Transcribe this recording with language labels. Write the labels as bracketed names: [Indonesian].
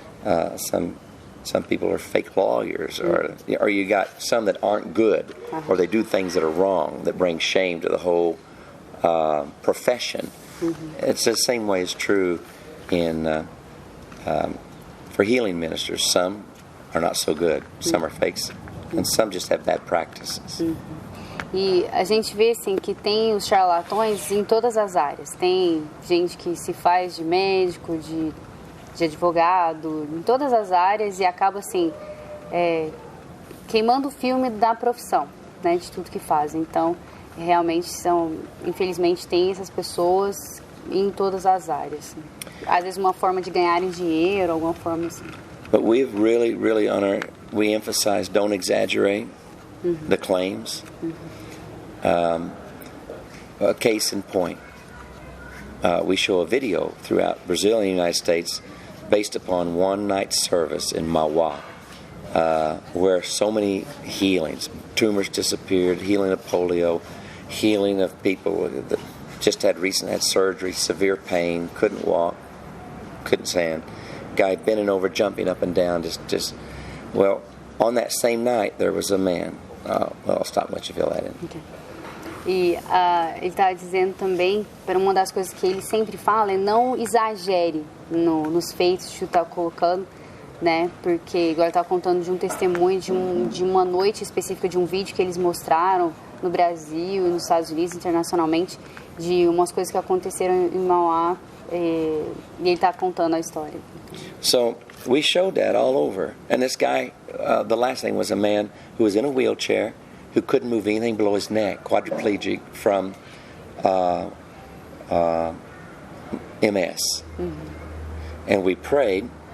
[English] Some people are fake lawyers, or you got some that aren't good, or they do things that are wrong that bring shame to the whole profession. It's the same way is true in for healing ministers. Some are not so good. Some are fakes, and some just have bad practices. [Portuguese] E a gente vê assim que tem os charlatões em todas as áreas. Tem gente que se faz de médico, de advogado, em todas as áreas, e acaba assim queimando o filme da profissão, né, de tudo que fazem. Então, realmente infelizmente tem essas pessoas em todas as áreas. Às vezes uma forma de ganharem dinheiro, alguma forma assim. [English] But we've really we emphasize don't exaggerate the claims. A case in point, we show a video throughout Brazil and the United States based upon one night service in Mauá, where so many healings, tumors disappeared, healing of polio, healing of people that just had surgery, severe pain, couldn't walk, couldn't stand. Guy bending over, jumping up and down, well, on that same night there was a man. Well, I'll stop and let you fill that in. Okay. [Portuguese] E ele está dizendo também, para uma das coisas que ele sempre fala, é não exagere nos feitos que está colocando, né? Porque agora está contando de um testemunho de uma noite específica, de um vídeo que eles mostraram no Brasil e nos Estados Unidos, internacionalmente, de umas coisas que aconteceram em Mauá, e ele está contando a história. [English] So we showed that all over, and this guy, the last thing was a man who was in a wheelchair, who couldn't move anything below his neck, quadriplegic from MS. And we prayed.